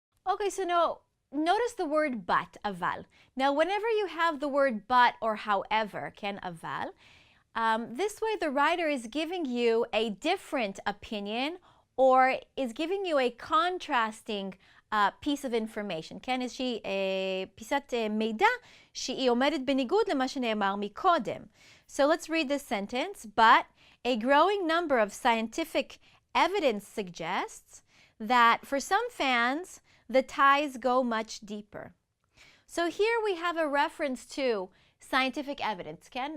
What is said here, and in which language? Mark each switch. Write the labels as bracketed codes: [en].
[en] Okay, so now notice the word but, aval. Now, whenever you have the word but or however, [he] ken aval, [en] this way the writer is giving you a different opinion or is giving you a contrasting piece of information. [he] כן, איזושהי פיסת מידע שהיא עומדת בניגוד למה שנאמר מקודם. [en] So let's read this sentence. But a growing number of scientific evidence suggests that for some fans, the ties go much deeper. So here we have a reference to scientific evidence, כן?